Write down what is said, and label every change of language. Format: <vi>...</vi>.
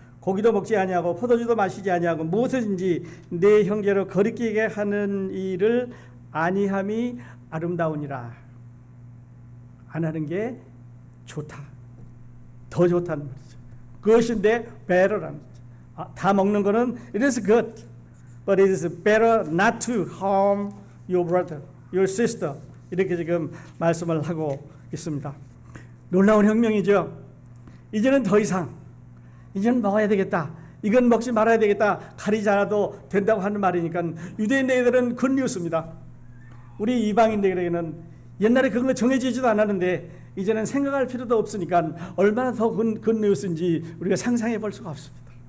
<ko>고기도 먹지 아니하고 포도주도 마시지 아니하고 무엇이든지 내 형제로 거리끼게 하는 일을 아니함이 아름다우니라. 안 하는 게 좋다. 더 좋다는 말이죠. 그것인데 better라는 거죠. 다 먹는 거는</ko> <en>it is good, but it is better not to harm your brother, your sister.</en> <ko>이렇게 지금 말씀을 하고 있습니다. 놀라운 혁명이죠. 이제는 더 이상 이제는 먹어야 되겠다, 이건 먹지 말아야 되겠다, 가리지 않아도 된다고 하는 말이니까 유대인들은 굿뉴스입니다. 우리 이방인들에게는 옛날에 그런 거 정해지지도 않았는데 이제는 생각할 필요도 없으니까 얼마나 더 굿뉴스인지 우리가 상상해 볼 수가 없습니다.</ko>